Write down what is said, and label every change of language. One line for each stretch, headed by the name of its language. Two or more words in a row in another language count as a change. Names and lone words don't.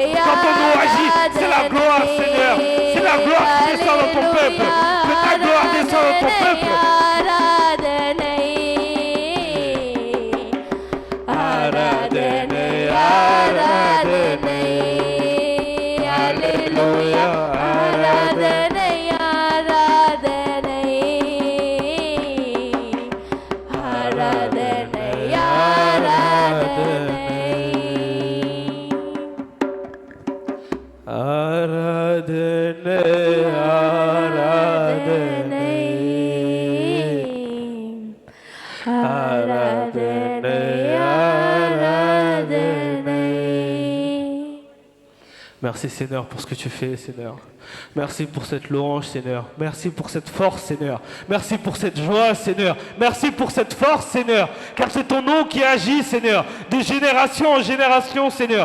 French: Quand ton nom agit, c'est la gloire, Seigneur. C'est la gloire qui descend dans ton peuple. Que ta gloire descende dans ton peuple.
Tamil: ஆராதனை ஆராதனை,
French: Alléluia,
Tamil: ஆராதனை ஆராதனை ஆராதனை ஆராதனை ஆராதனை ஆராதனை ஆராதனை.
French: Merci Seigneur pour ce que tu fais, Seigneur. Merci pour cette louange, Seigneur. Merci pour cette force, Seigneur. Merci pour cette joie, Seigneur. Merci pour cette force, Seigneur. Car c'est ton nom qui agit, Seigneur. De génération en génération, Seigneur.